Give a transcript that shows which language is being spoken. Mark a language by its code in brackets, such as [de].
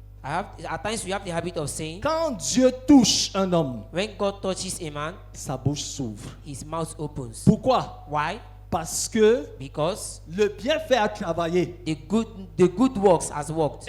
[en] At times we have the habit of saying, [fr] quand Dieu touche un homme, [en] when God touches a man, [fr] sa bouche s'ouvre. [en] his mouth opens. [fr] Pourquoi? [en] Why? [fr] Parce que [en] Because [fr] le bienfait a travaillé [en] the good works has worked,